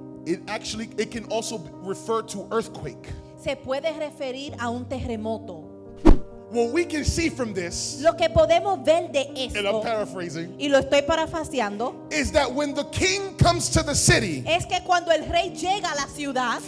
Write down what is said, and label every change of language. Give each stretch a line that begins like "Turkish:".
English: it can also refer to earthquake.
Spanish: se puede referir a un terremoto.
English: What we can see from this,
Spanish: Lo que podemos ver de
English: and I'm
Spanish: esto,
English: paraphrasing,
Spanish: y lo estoy parafaseando,
English: is that when the king comes to the city,
Spanish: es que cuando el rey llega a la ciudad,